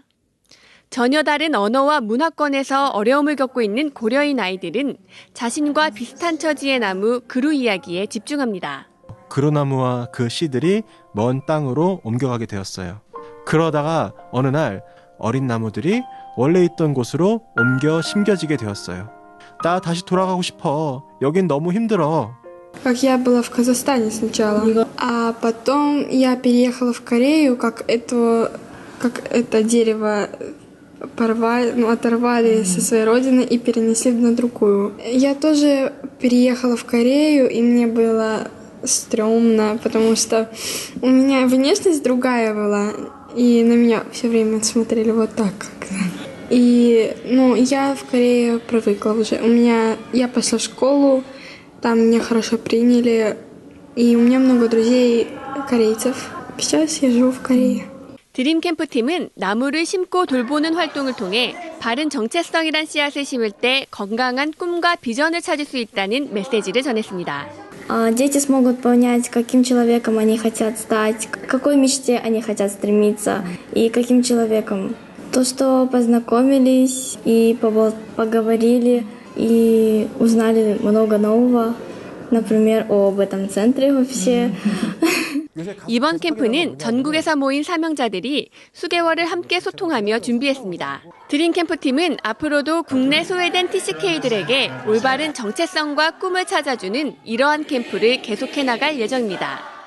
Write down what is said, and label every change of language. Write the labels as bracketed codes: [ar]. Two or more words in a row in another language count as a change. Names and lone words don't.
[ko] 전혀 다른 언어와 문화권에서 어려움을 겪고 있는 고려인 아이들은 자신과 비슷한 처지의 나무 그루 이야기에 집중합니다. 그루나무와 그 씨들이 먼 땅으로 옮겨가게 되었어요. 그러다가 어느 날 어린 나무들이 원래 있던 곳으로 옮겨 심겨지게 되었어요. 나 다시 돌아가고 싶어. 여긴 너무 힘들어. [ru] Как я была в Казахстане сначала, а потом я переехала в Корею, как это дерево оторвали со своей родины и перенесли на другую. Я тоже переехала в Корею, и мне было стрёмно, потому что у меня внешность другая была, и на меня все время смотрели вот так. И, я в Корее привыкла уже. Я пошла в школу, Там меня хорошо приняли, и у меня много друзей корейцев. Сейчас я живу в Корее. [ko] 드림 캠프 팀은 나무를 심고 돌보는 활동을 통해 바른 정체성이란 씨앗을 심을 때 건강한 꿈과 비전을 찾을 수 있다는 메시지를 전했습니다. [ru] Дети смогут понять, каким человеком они хотят стать, к какой мечте они хотят стремиться и каким человеком. То, что познакомились и поговорили и узнали много нового, например, об этом центре вообще. [ko] 이번 캠프는 전국에서 모인 사명자들이 수개월을 함께 소통하며 준비했습니다. 드림 캠프팀은 앞으로도 국내 소외된 TCK들에게 올바른 정체성과 꿈을 찾아주는 이러한 캠프를 계속해 나갈 예정입니다.